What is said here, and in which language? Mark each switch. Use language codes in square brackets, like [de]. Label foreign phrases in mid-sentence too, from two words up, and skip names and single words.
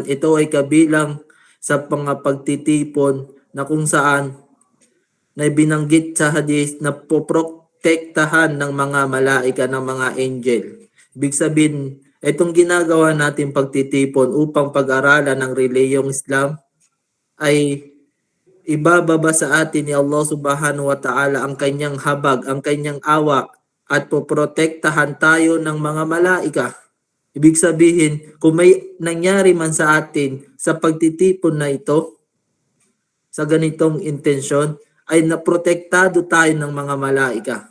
[tl] Ito ay kabilang sa mga pagtitipon na kung saan na binanggit sa hadith na poprotektahan ng mga malaika, ng mga angel. Ibig sabihin, itong ginagawa natin pagtitipon upang pag-aralan ng reliyong Islam ay ibababa sa atin ni Allah [ar] سبحانه وتعالى [tl] ang kanyang habag, ang kanyang awa at poprotektahan tayo ng mga malaika. Ibig sabihin, kung may nangyari man sa atin sa pagtitipon na ito, sa ganitong intensyon, ay naprotektado tayo ng mga malaika.